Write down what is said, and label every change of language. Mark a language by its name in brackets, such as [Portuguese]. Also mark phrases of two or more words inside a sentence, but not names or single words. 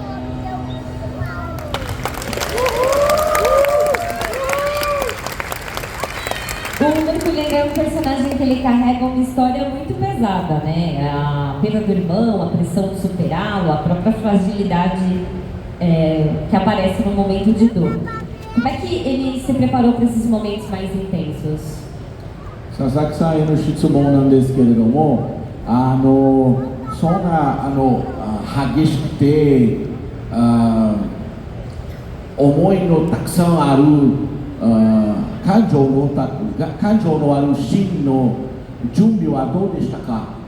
[Portuguese] O Mercúrio é um personagem que ele carrega uma história muito pesada, né? A perda do irmão, a pressão de superá-lo, a própria fragilidade que aparece no momento de dor. Como é que ele se preparou para esses momentos mais intensos? [Japanese] 佐々木さんへの質問なんですけれども、そんな激しくて思いのたくさんある感情のあるシーンの準備はどうでしたか？